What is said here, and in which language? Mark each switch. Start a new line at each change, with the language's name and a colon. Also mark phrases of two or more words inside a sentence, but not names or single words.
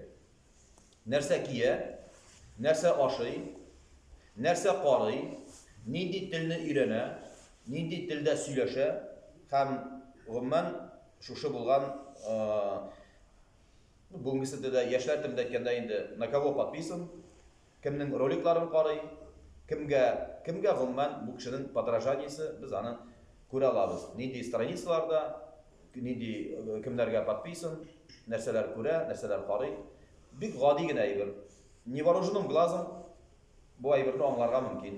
Tatar: Нәрсә кия, нәрсә ашый, нәрсә карый, нинди телне өйрәнә, нинди телдә сөйләшә, һәм гомумән шушы булган бүгенгесендә дә яшьләр телендә әйткәндә инде
Russian: на кого подписан,
Tatar: кемнең роликларын карый, кемгә гомумән бу кешенең подражаниесе, без аны күрә алабыз. Нинди страницаларда, нинди кемнәргә подписан, нәрсәләр күрә, нәрсәләр карый. Бик гади генә әйбер.
Russian: Невооруженным глазом
Tatar: бу әйберне аңларга мөмкин.